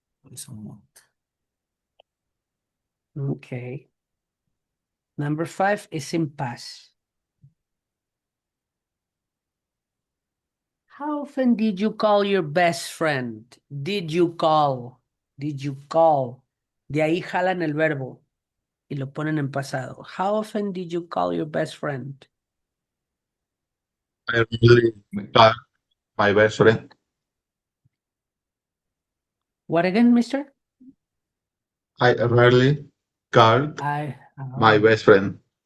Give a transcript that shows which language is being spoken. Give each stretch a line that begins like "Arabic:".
English: Twice a month. Okay. Number 5 is in past. How often did you call your best friend? Did you call? Did you call?
Spanish: De ahí jalan el verbo y lo ponen en pasado.
English: How often did you call your best friend? I really call my best friend. What again, mister? I rarely called my best friend.